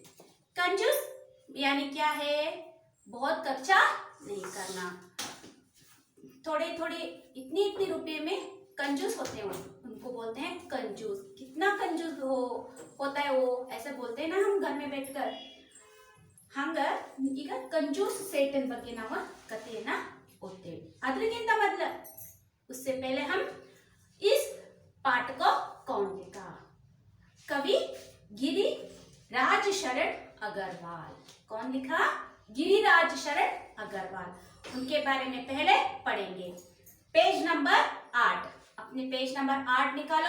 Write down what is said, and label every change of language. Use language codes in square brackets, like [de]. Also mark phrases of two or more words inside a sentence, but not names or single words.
[hi] कंजूस यानी क्या है? बहुत खर्चा नहीं करना, थोड़े थोड़े इतनी रुपए में कंजूस होते हैं, उनको बोलते हैं कंजूस। कितना कंजूस होता है वो, ऐसे बोलते हैं ना हम घर में बैठकर, [kn] ಹಂಗ ಈಗ [hi] कंजूस सेठन [kn] ಬಗ್ಗೆ ನಾವು ಕಥೆಯನ್ನ ಓದ್ತೇವೆ। ಅದಕ್ಕಿಂತ ಮೊದಲು [hi] उससे पहले हम इस पाठ को कौन लिखा? कवि गिरिराज शरण अग्रवाल। कौन लिखा? गिरिराज शरण अग्रवाल। उनके बारे में पहले पढ़ेंगे। पेज नंबर 8, अपने पेज नंबर 8 निकालो।